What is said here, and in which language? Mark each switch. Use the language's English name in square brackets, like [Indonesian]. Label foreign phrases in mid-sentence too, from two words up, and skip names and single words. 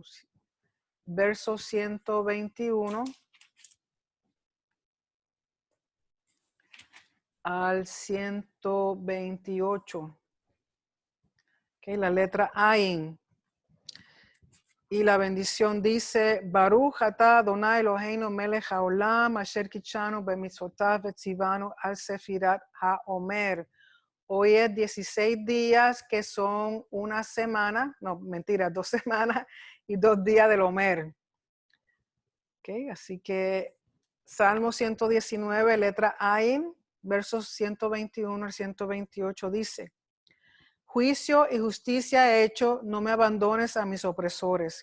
[Spanish] Versos 121 al 128. Okay, la letra Ain. Y la bendición dice, [Hebrew] ברוך אתה אדוני אלוהינו מלך העולם אשר קדשנו במצוותיו וציוונו על ספירת העומר. [Spanish] Hoy es 16 días que son una semana, no, mentira, 2 semanas y 2 días del Omer. Okay, así que Salmo 119, letra Ain, versos 121 al 128 dice, Juicio y justicia he hecho, no me abandones a mis opresores.